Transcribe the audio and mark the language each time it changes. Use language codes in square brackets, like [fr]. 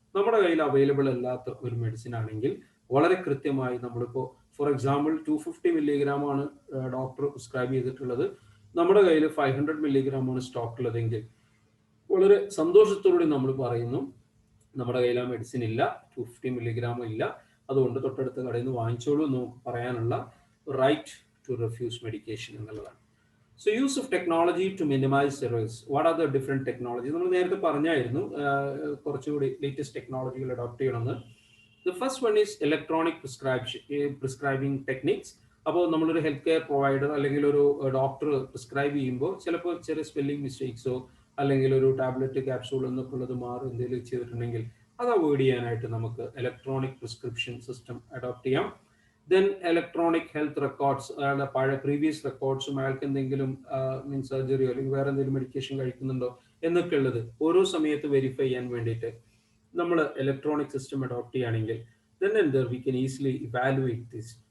[ml] നമ്മുടെ കയ്യിൽ അവൈലബിൾ അല്ലാത്ത ഒരു മെഡിസിൻ ആണെങ്കിൽ വളരെ കൃത്യമായി നമ്മളിപ്പോൾ ഫോർ എക്സാമ്പിൾ 250 milligram ആണ് ഡോക്ടർ പ്രിസ്ക്രൈബ് ചെയ്തിട്ടുള്ളത്, നമ്മുടെ കയ്യിൽ 500 milligram ആണ് സ്റ്റോക്ക് ഉള്ളതെങ്കിൽ വളരെ സന്തോഷത്തോടെ നമ്മൾ പറയുന്നു നമ്മുടെ കയ്യിൽ ആ മെഡിസിൻ ഇല്ല, 250 milligram ഇല്ല, അതുകൊണ്ട് തൊട്ടടുത്ത കടയിൽ നിന്ന് വാങ്ങിച്ചോളൂ എന്ന് പറയാനുള്ള റൈറ്റ് ടു റെഫ്യൂസ് മെഡിക്കേഷൻ എന്നുള്ളതാണ്. [en] So use of technology to minimise errors. What are the different technology? [ml] നമ്മൾ നേരത്തെ പറഞ്ഞായിരുന്നു കുറച്ചുകൂടി ലേറ്റസ്റ്റ് ടെക്നോളജികൾ അഡോപ്റ്റ് ചെയ്യണമെന്ന്. [en] The first one is electronic prescribing techniques. [ml] അപ്പോൾ നമ്മളൊരു ഹെൽത്ത് കെയർ പ്രൊവൈഡർ അല്ലെങ്കിൽ ഒരു ഡോക്ടർ പ്രിസ്ക്രൈബ് ചെയ്യുമ്പോൾ ചിലപ്പോൾ ചെറിയ സ്പെല്ലിംഗ് മിസ്റ്റേക്സോ അല്ലെങ്കിൽ ഒരു ടാബ്ലറ്റ് ക്യാപ്സൂൾ എന്നൊക്കെ ഉള്ളത് മാറി എന്തെങ്കിലും ചെയ്തിട്ടുണ്ടെങ്കിൽ അത് അവോയ്ഡ് ചെയ്യാനായിട്ട് നമുക്ക് ഇലക്ട്രോണിക് പ്രിസ്ക്രിപ്ഷൻ സിസ്റ്റം അഡോപ്റ്റ് ചെയ്യാം. ദെൻ ഇലക്ട്രോണിക് ഹെൽത്ത് റെക്കോർഡ്സ്, അയാളുടെ പഴയ പ്രീവിയസ് റെക്കോർഡ്സും അയാൾക്ക് എന്തെങ്കിലും സർജറിയോ അല്ലെങ്കിൽ വേറെ എന്തെങ്കിലും മെഡിക്കേഷൻ കഴിക്കുന്നുണ്ടോ എന്നൊക്കെ ഉള്ളത് ഓരോ സമയത്ത് വെരിഫൈ ചെയ്യാൻ വേണ്ടിയിട്ട് നമ്മൾ ഇലക്ട്രോണിക് സിസ്റ്റം അഡോപ്റ്റ് ചെയ്യുകയാണെങ്കിൽ [en] then and there we can easily evaluate this.